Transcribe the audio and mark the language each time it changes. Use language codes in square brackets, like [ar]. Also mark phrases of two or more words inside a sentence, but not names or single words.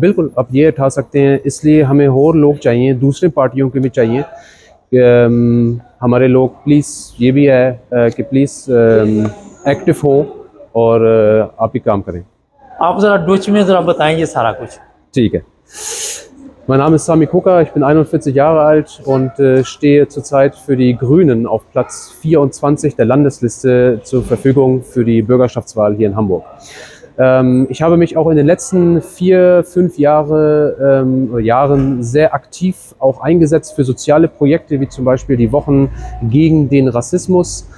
[hi] बिल्कुल, आप ये उठा सकते हैं। इसलिए हमें और लोग चाहिए, दूसरे पार्टियों के भी चाहिए कि हमारे लोग प्लीज़, ये भी है कि प्लीज़ एक्टिव हो और आप ही काम करें। आप ज़रा डच में ज़रा बताएं ये सारा कुछ। ठीक है। [de] Mein Name ist Sami Koka, ich bin 41 Jahre alt und stehe zurzeit für die Grünen auf Platz 24 der Landesliste zur Verfügung für die Bürgerschaftswahl hier in Hamburg. Ich habe mich auch in den letzten 4-5 Jahren sehr aktiv auch eingesetzt für soziale Projekte, wie zum Beispiel die Wochen gegen den Rassismus.